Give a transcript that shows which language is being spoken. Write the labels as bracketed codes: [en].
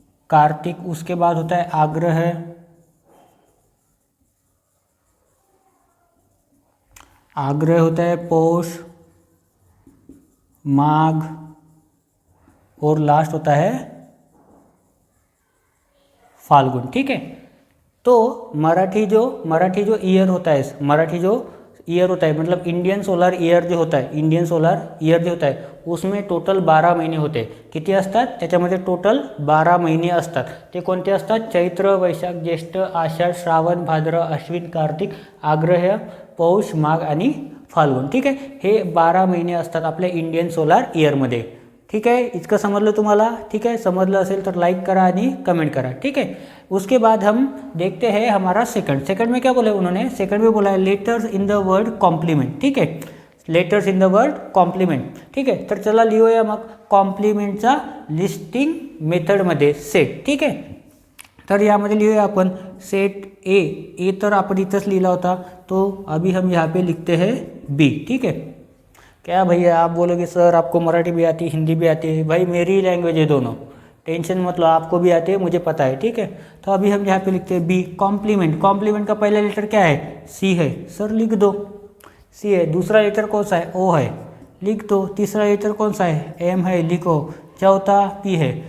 [hi] कार्तिक, उसके बाद होता है आग्रह होता है पौष, माघ, और लास्ट होता है फाल्गुन। ठीक है, तो मराठी जो ईयर होता है, मतलब इंडियन सोलर ईयर जो होता है, उसमें टोटल 12 महिने होते। [mr] किती असतात त्याच्यामध्ये, टोटल 12 महिने असतात। ते कोणते असतात, चैत्र वैशाख ज्येष्ठ आषाढ श्रावण भाद्र अश्विन कार्तिक आग्रह पौष माघ आणि फाल्गुन। ठीक आहे, हे 12 महिने असतात आपल्या इंडियन सोलर ईयरमध्ये। [hi] ठीक है, [mr] इतकं [hi] समझ लो [mr] तुम्हाला। [hi] ठीक है, [mr] समझलं असेल तर लाइक करा आणि कमेंट करा। [hi] ठीक है, उसके बाद हम देखते हैं हमारा सेकंड में क्या बोला है उन्होंने, सेकंड में बोला है [en] Letters in the word compliment. [hi] ठीक है, [en] Letters in the word compliment. [mr] ठीक आहे, तर चला लिहूया मग कॉम्प्लिमेंटचा लिस्टिंग मेथडमध्ये सेट। ठीक आहे, तर यामध्ये लिहूया आपण सेट ए तर आपण इथंच लिहिला होता, [hi] तो अभी हम यहाँ पे लिखते हैं [mr] बी। [hi] ठीक है, क्या भैया आप बोलोगे सर आपको मराठी भी आती है हिंदी भी आती है, भाई मेरी लैंग्वेज है दोनों, टेंशन मत लो, आपको भी आती है मुझे पता है। ठीक है, तो अभी हम यहाँ पे लिखते हैं बी कॉम्प्लीमेंट का पहला लेटर क्या है, सी है, सर लिख दो, सी है। दूसरा लेटर कौन सा है, ओ है, लिख दो। तीसरा लेटर कौन सा है, एम है, लिखो। चौथा पी है,